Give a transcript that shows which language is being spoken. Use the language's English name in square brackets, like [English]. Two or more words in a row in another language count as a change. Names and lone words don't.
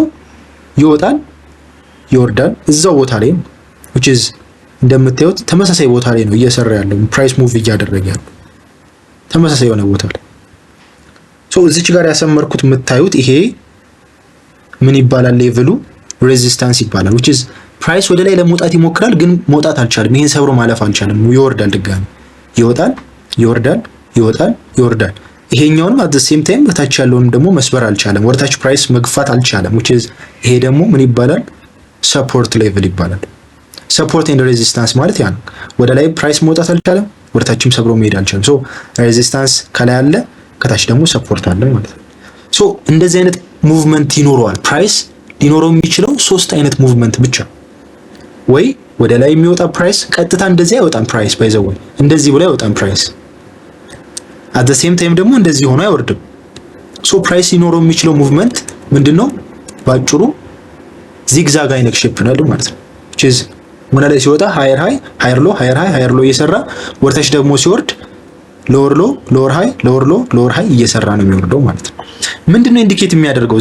[Amharic] ይወጣል፣ ይወርዳል እዛው ቦታ ላይ [English] which is [Amharic] እንደምታዩት ተመሳሳይ ቦታ ላይ ነው እየሰራ ያለው [English] price move [Amharic] እያደረገ ያለው ተመሳሳይ የሆነ ቦታ ላይ። ሶ እዚች ጋር ያሰመርኩት የምታዩት ይሄ ምን ይባላል? [English] level resistance [Amharic] ይባላል [English] which is [Amharic] ፕራይስ ወደ ላይ ለመውጣት ይሞክራል ግን መውጣት አልቻለም። ይሄን ሰብሮ ማለፍ አልቻለም። ይወርዳል፣ ድጋሚ ይወጣል፣ ይወርዳል፣ ይወጣል፣ ይወርዳል። ይሄኛውንም [English] at the same time [Amharic] በታች ያለውንም ደግሞ መስበር አልቻለም። ወደታች ፕራይስ መግፋት አልቻለም [English] which is [Amharic] ይሄ ደግሞ ምን ይባላል? [English] support level [Amharic] ይባላል። [English] support and resistance [Amharic] ማለት ያ ነው። ወደ ላይ ፕራይስ መውጣት አልቻለም፣ ወደታችም ሰብሮ መሄድ አልቻለም። ሶ ሬዚስታንስ ከላይ አለ፣ ከታች ደግሞ ሰፖርት አለ ማለት ነው። ሶ እንደዚህ አይነት ሙቭመንት ይኖረዋል። ፕራይስ ሊኖረው የሚችለው ሶስት አይነት ሙቭመንት ብቻ። ወይ ወደ ላይ የሚወጣ ፕራይስ ቀጥታ እንደዚህ አይወጣም። ፕራይስ ባይዘው እንደዚህ ብሎ አይወጣም ፕራይስ። [English] at the same time [Amharic] ደግሞ እንደዚህ ሆኖ አይወርድም። ሶ ፕራይስ ሊኖረው የሚችለው ሙቭመንት ምንድነው? ባጭሩ ዚግዛግ አይነት ሼፕ ነው ማለት ነው [English] which is [Amharic] ወደ ላይ ሲወጣ [English] higher high, higher low, higher high, higher low [Amharic] እየሰራ ወርታች ደግሞ ሲወርድ [English] lower low, lower high, lower low, lower high [Amharic] እየሰራ ነው የሚወርደው ማለት ነው። ምንድነው ኢንዲኬት የሚያደርገው?